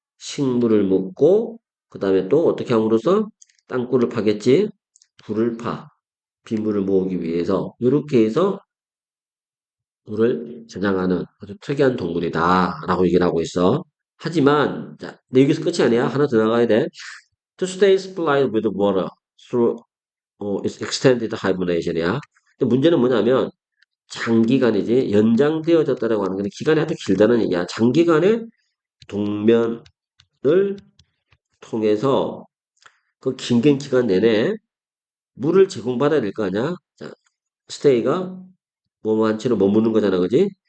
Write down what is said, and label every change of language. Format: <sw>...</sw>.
<ko>식물을 먹고 그 다음에 또 어떻게 함으로써? 땅굴을 파겠지. 불을 파. 빗물을 모으기 위해서 이렇게 해서 물을 저장하는 아주 특이한 동물이다 라고 얘기를 하고 있어. 하지만 자, 근데 여기서 끝이 아니야. 하나 더 나가야 돼.</ko> <en>To stay supplied with water through its extended hibernation이야.</en> <ko>근데 문제는 뭐냐면 장기간이지 연장되어졌다라고 하는 건 기간이 아주 길다는 얘기야. 장기간의 동면을 통해서 그 긴 기간 내내 물을 제공받아야 될 거 아니야. 자, 스테이가 뭐한 채로 머무는 거잖아, 그지?</ko>